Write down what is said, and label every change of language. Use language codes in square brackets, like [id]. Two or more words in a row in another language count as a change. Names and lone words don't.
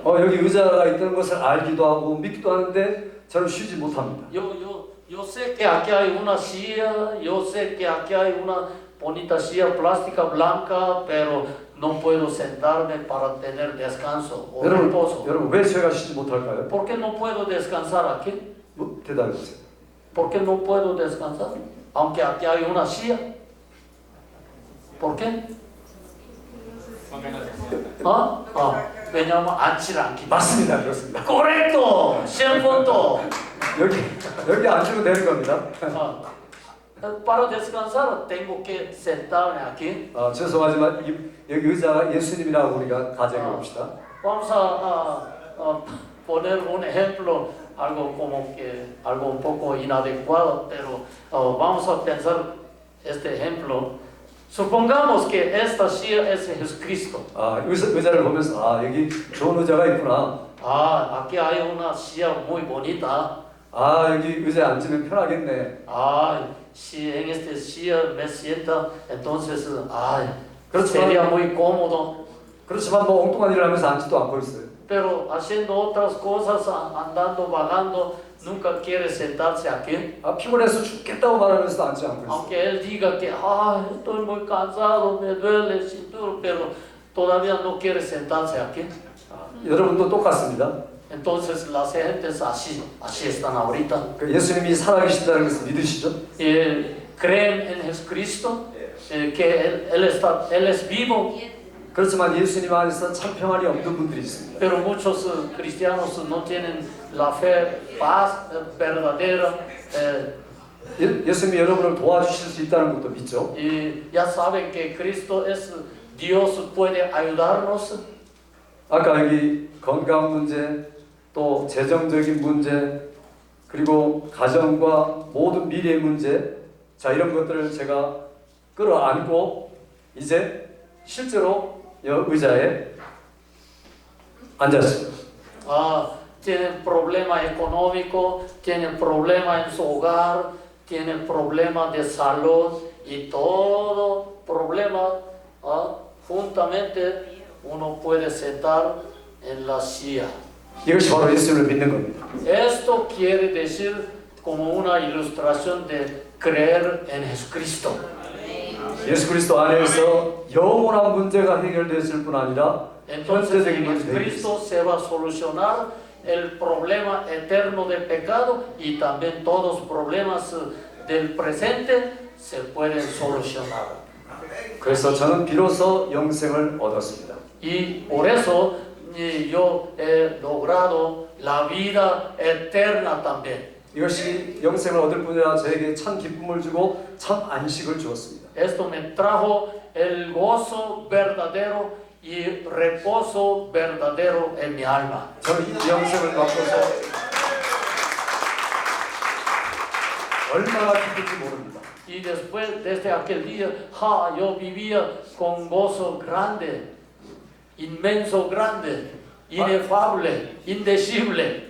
[ko] 여기 의자가 있다는 것을 알기도 하고 믿기도 하는데 저는 쉬지 못합니다. [es] Yo sé que aquí hay una silla, yo sé que aquí hay una bonita silla plástica blanca, pero no puedo sentarme para tener descanso o reposo. [ko] 여러분 왜 제가 쉬지 못할까요? [es] ¿Por qué no puedo descansar aquí? [ko] 대답해 보세요. [es] ¿Por qué no puedo descansar? Aunque aquí hay una silla. ¿Por qué? [ko] 왜냐하면 앉질 않기. 맞습니다. 그렇습니다. [es] Correcto, 100%. [ko] 여기 앉으면 되는 겁니다. [es] Para descansar tengo que sentarme aquí. [ko] 죄송하지만 여기 의자가 예수님이라고 우리가 가정해 봅시다. [es] Vamos a poner un ejemplo, algo un poco inadecuado, pero vamos a pensar este ejemplo. Supongamos que esta silla es Jesucristo. [ko] 의자를 보면서 여기 좋은 의자가 있구나. [es] Aquí hay una silla muy bonita. [ko] 여기 의자에 앉으면 편하겠네. [es] Si en esta silla me sienta, entonces sería muy cómodo. [ko] 그렇지만 뭐 엉뚱한 일을 하면서 앉지도 않고 있어요. [es] Pero haciendo otras cosas, andando, vagando, nunca quiere sentarse aquí. [ko] 피곤해서 죽겠다고 말하면서도 앉지 않고 있어요. [es] Aunque él diga que estoy muy cansado, me duele el cinturón, pero todavía no quiere sentarse aquí. [ko] 여러분도 똑같습니다. [es] Entonces las gentes así están ahorita. [ko] 예수님이 살아계신다는 것을 믿으시죠? [es] Creen en Jesucristo, que él es vivo. [ko] 그렇지만 예수님 안에서 참 평안이 없는 분들이 있습니다. [es] Pero muchos cristianos no tienen la fe, paz verdadera. [ko] 예수님이 여러분을 도와주실 수 있다는 것도 믿죠. [es] Y ya saben que Cristo es Dios, puede ayudarnos. [ko] 아까 여기 건강 문제, 또 재정적인 문제, 그리고 가정과 모든 미래의 문제, 이런 것들을 제가 끌어안고 이제 실제로 의자에 앉았습니다. [es] Tienen problema económico, tienen problema en su hogar, tienen problema de salud y todo problema juntamente uno puede sentar en la silla. [ko] 이것이 바로 예수님을 믿는 겁니다. [es] Esto quiere decir como una ilustración de creer en Jesucristo. [ko] 예수 그리스도 안에서 영원한 문제가 해결됐을 뿐 아니라 [es] Entonces [ko] 현재적인 [es] en [ko] 문제도 [es] Jesucristo se va a solucionar el problema eterno de pecado y también todos los problemas del presente se pueden solucionar. [ko] 그래서 저는 비로소 영생을 얻었습니다. [es] Y por eso yo he logrado la vida eterna también. [ko] 이것이 영생을 얻을 뿐 아니라 저에게 참 기쁨을 주고 참 안식을 주었습니다. [es] Esto me trajo el gozo verdadero y reposo verdadero en mi alma. [ko] 저는 이 영생을 받고서 얼마나 기쁜지 모릅니다. [es] Y después, desde aquel día, yo vivía con gozo grande, inmenso grande, inefable, indecible.